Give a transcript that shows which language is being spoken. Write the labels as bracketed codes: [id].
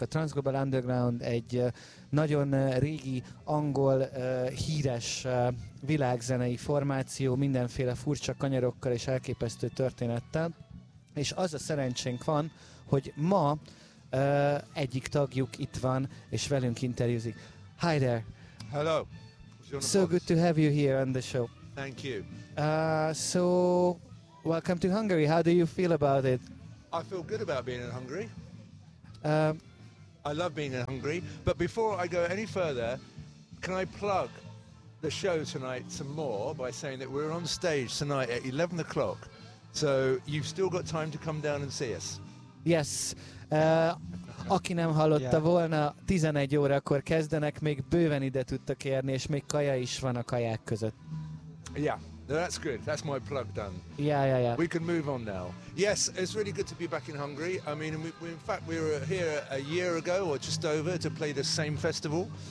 [hu] A Transglobal Underground egy nagyon régi, angol, híres világzenei formáció, mindenféle furcsa kanyarokkal és elképesztő történettel. És az a szerencsénk van, hogy ma egyik tagjuk itt van, és velünk interjúzik. [en] Hi there! Hello! So good to have you here on the show. Thank you. So, welcome to Hungary. How do you feel about it? I feel good about being in Hungary. I love being in Hungary. But before I go any further, can I plug the show tonight some more by saying that we're on stage tonight at 11 o'clock. So you've still got time to come down and see us. Yes. [hu] Aki nem hallotta volna, 11 órakor kezdenek, még bőven ide tudtak érni, és még kaja is van a kaják között. [en] Yeah. No, that's good. That's my plug done. Yeah. We can move on now. Yes, it's really good to be back in Hungary. I mean, we were here a year ago or just over to play the same festival.